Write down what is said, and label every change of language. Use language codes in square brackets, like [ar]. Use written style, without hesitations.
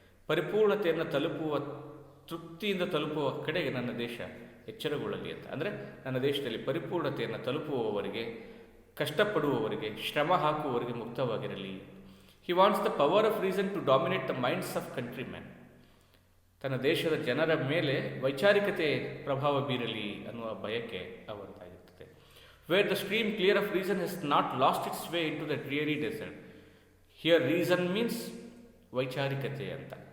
[kn] ಪರಿಪೂರ್ಣತೆಯನ್ನು ತಲುಪುವ, ತೃಪ್ತಿಯಿಂದ ತಲುಪುವ ಕಡೆಗೆ ನನ್ನ ದೇಶ ಎಚ್ಚರಗೊಳ್ಳಲಿ ಅಂತ. ಅಂದರೆ ನನ್ನ ದೇಶದಲ್ಲಿ ಪರಿಪೂರ್ಣತೆಯನ್ನು ತಲುಪುವವರಿಗೆ, ಕಷ್ಟಪಡುವವರಿಗೆ, ಶ್ರಮ ಹಾಕುವವರಿಗೆ ಮುಕ್ತವಾಗಿರಲಿ. [en] He wants the power of reason to dominate the minds of countrymen. [kn] ತನ್ನ ದೇಶದ ಜನರ ಮೇಲೆ ವೈಚಾರಿಕತೆ ಪ್ರಭಾವ ಬೀರಲಿ ಅನ್ನುವ ಬಯಕೆ ಅವರದಾಗಿರುತ್ತದೆ. [en] Where the stream clear of reason has not lost its way into the dreary desert. Here reason means ವೈಚಾರಿಕತೆ ಅಂತ.